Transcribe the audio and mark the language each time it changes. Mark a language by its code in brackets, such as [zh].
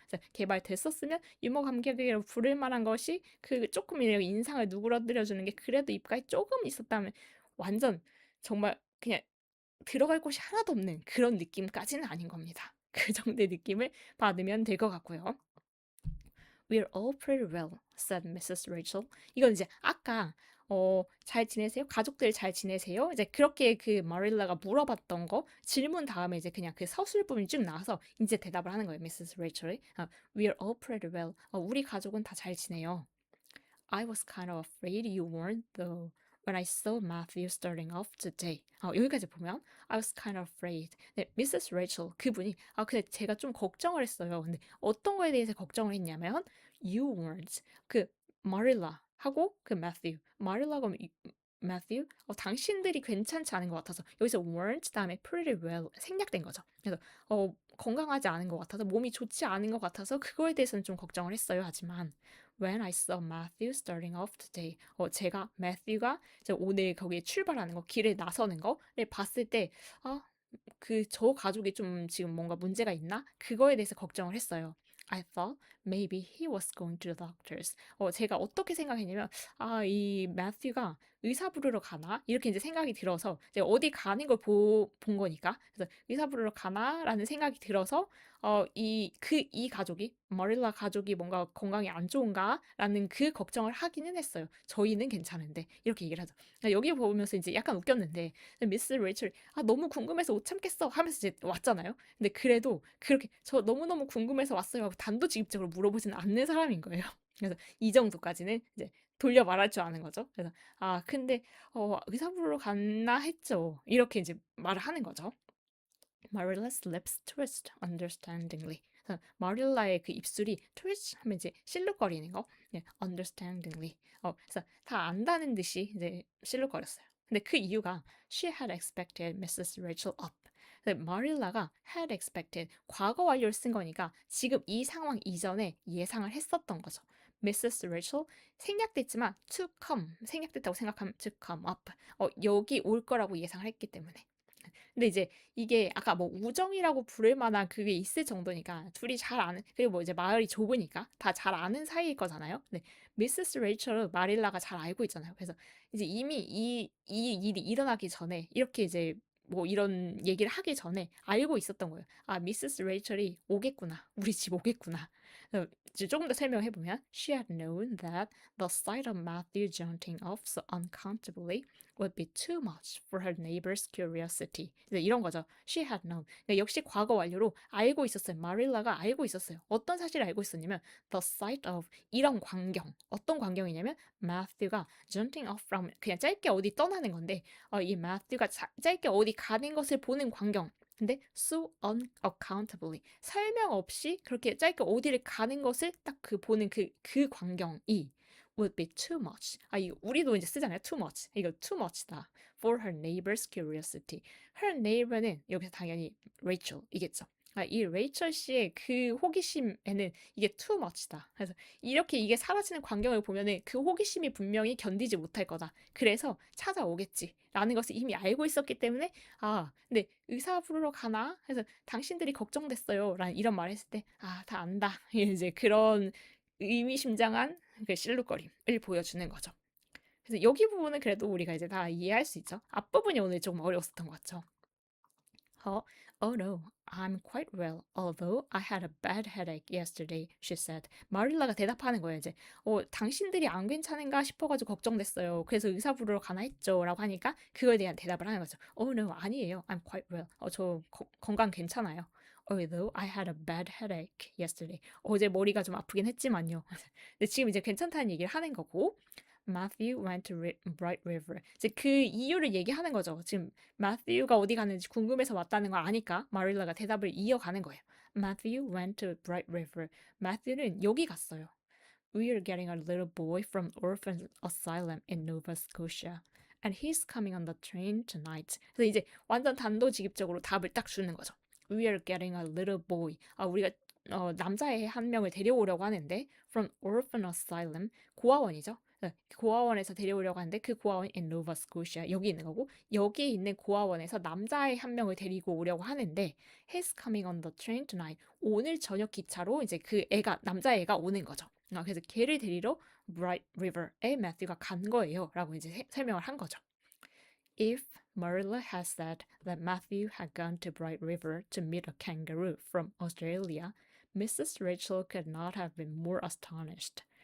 [ko] 그래서 개발됐었으면 유머 감각이라고 부를 만한 것이 그 쪼끔이라도 인상을 누그러뜨려 주는 게 그래도 입가에 쪼금 있었다면 완전 정말 그냥 들어갈 곳이 하나도 없는 그런 느낌까지는 아닌 겁니다. 그 정도의 느낌을 받으면 될 것 같고요. [en] "We're all pretty well," said Mrs. Rachel. [ko] 이건 이제 아까 "잘 지내세요? 가족들 잘 지내세요?" 이제 그렇게 그 마릴라가 물어봤던 거 질문 다음에 이제 그냥 그 서술 부분이 쭉 나와서 인제 대답을 하는 거예요, 미세스 레이첼이. [en] "We're all pretty well." [ko] 우리 가족은 다 잘 지내요. [en] I was kind of afraid you weren't though when I saw Matthew starting off today. [ko] 여기까지 보면 [en] I was kind of afraid. [ko] 네, 미세스 레이첼 그분이 근데 제가 좀 걱정을 했어요. 근데 어떤 거에 대해서 걱정을 했냐면 [en] you weren't [ko] 그 마릴라 하고 그 매튜 마릴라가 매튜 당신들이 괜찮지 않은 것 같아서 여기서 weren't 다음에 [en] pretty well [ko] 생략된 거죠. 그래서 건강하지 않은 것 같아서 몸이 좋지 않은 것 같아서 그거에 대해서는 좀 걱정을 했어요. 하지만 [en] When I saw Matthew starting off today. [ko] 제가 매튜가 이제 오늘 거기에 출발하는 거, 길에 나서는 거를 봤을 때, 아, 저 가족이 좀 지금 뭔가 문제가 있나? 그거에 대해서 걱정을 했어요. [en] I thought maybe he was going to the doctors. [ko] 제가 어떻게 생각했냐면, 이 매튜가 의사 부르러 가나? 이렇게 이제 생각이 들어서, 이제 어디 가는 걸 본 거니까. 그래서 의사 부르러 가나? 라는 생각이 들어서, 이 가족이, 머릴라 가족이 뭔가 건강이 안 좋은가? 라는 그 걱정을 하기는 했어요. 저희는 괜찮은데. 이렇게 얘기를 하죠. 여기 보면서 이제 약간 웃겼는데, 미스 레이첼 너무 궁금해서 못 참겠어 하면서 이제 왔잖아요. 근데 그래도 그렇게 저 너무너무 궁금해서 왔어요 하고 단도직입적으로 물어보지는 않는 사람인 거예요. 그래서 이 정도까지는 이제 돌려 말할 줄 아는 거죠. 그래서 근데 의사 부르러 갔나 했죠. 이렇게 이제 말을 하는 거죠. [en] Marilla's lips twitched understandingly. [ko] 그래서 마릴라의 그 입술이 twitch 하면 이제 실룩거리는 거. 네, [en] understandingly. [ko] 그래서 다 안다는 듯이 이제 실룩거렸어요. 근데 그 이유가 [en] she had expected Mrs. Rachel up. [ko] 마릴라가 [en] had expected [ko] 과거 완료를 쓴 거니까 지금 이 상황 이전에 예상을 했었던 거죠. [en] Mrs. [ko] Rachel 생략됐지만 to come 생략됐다고 생각하면 [en] to come up [ko] 여기 올 거라고 예상을 했기 때문에 근데 이제 이게 아까 뭐 우정이라고 부를 만한 그게 있을 정도니까 둘이 잘 아는 그리고 뭐 이제 마을이 좁으니까 다 잘 아는 사이일 거잖아요. 근데 미세스 레이첼은 마릴라가 잘 알고 있잖아요. 그래서 이제 이미 이 일이 일어나기 전에 이렇게 이제 뭐 이런 얘기를 하기 전에 알고 있었던 거예요. 미세스 레이첼이 오겠구나. 우리 집 오겠구나. 이제 조금 더 설명해 보면 [en] she had known that the sight of Matthew jaunting off so unaccountably would be too much for her neighbor's curiosity. [ko] 이제 이런 거죠. [en] She had known. [ko] 그러니까 역시 과거 완료로 알고 있었어요. 마릴라가 알고 있었어요. 어떤 사실을 알고 있었냐면 [en] the sight of [ko] 이런 광경. 어떤 광경이냐면 Matthew가 [en] jumping off from [ko] 그냥 짧게 어디 떠나는 건데 이 Matthew가 짧게 어디 가는 것을 보는 광경. 근데 [en] so unaccountably [ko] 설명 없이 그렇게 짧게 어디를 가는 것을 딱 보는 그 광경이 [en] would be too much. [ko] 이거 우리도 이제 쓰잖아요. too much. 이거 too much다. [en] For her neighbor's curiosity. [ko] her neighbor는 여기서 당연히 레이첼이겠죠. 이 레이첼 씨의 그 호기심에는 이게 too much다. 그래서 이렇게 이게 사라지는 광경을 보면은 그 호기심이 분명히 견디지 못할 거다. 그래서 찾아오겠지. 라는 것을 이미 알고 있었기 때문에 근데 의사 부르러 가나? 해서 당신들이 걱정됐어요. 라는 이런 말을 했을 때 다 안다. 이제 그런 의미심장한 그 실룩거림을 보여주는 거죠. 그래서 여기 부분은 그래도 우리가 이제 다 이해할 수 있죠. 앞부분이 오늘 조금 어려웠었던 것 같죠. [en] Oh, oh no, I'm quite well, although I had a bad headache yesterday, she said. [ko] 마릴라가 대답하는 거예요, 이제. 당신들이 안 괜찮은가 싶어가지고 걱정됐어요. 그래서 의사 부르러 가나 했죠. 라고 하니까 그거에 대한 대답을 하는 거죠. [en] Oh no, [ko] 아니에요. [en] I'm quite well. [ko] 저 건강 괜찮아요. [en] Although I had a bad headache yesterday. [ko] 어제 머리가 좀 아프긴 했지만요. 근데 지금 이제 괜찮다는 얘기를 하는 거고, [en] Matthew went to Bright River. [ko] 이제 그 이유를 얘기하는 거죠. 지금 마thew가 어디 갔는지 궁금해서 왔다는 걸 아니까 마릴라가 대답을 이어가는 거예요. [en] Matthew went to Bright River. [ko] 마thew는 여기 갔어요. [en] We are getting a little boy from orphan asylum in Nova Scotia. And he's coming on the train tonight. [ko] 그래서 이제 완전 단도직입적으로 답을 딱 주는 거죠. [en] We are getting a little boy. [ko] 우리가 남자애 한 명을 데려오려고 하는데 [en] from orphan asylum [ko] 고아원이죠. 네, 고아원에서 데려오려고 하는데 그 고아원이 in Nova Scotia 여기 있는 거고 여기에 있는 고아원에서 남자애 한 명을 데리고 오려고 하는데 [en] he's coming on the train tonight. [ko] 오늘 저녁 기차로 이제 그 애가 남자애가 오는 거죠. 그래서 걔를 데리러 Bright River에 매튜가 간 거예요. 라고 이제 설명을 한 거죠. If Marilla had said that Matthew had gone to Bright River to meet a kangaroo from Australia, Mrs. Rachel could not have been more astonished.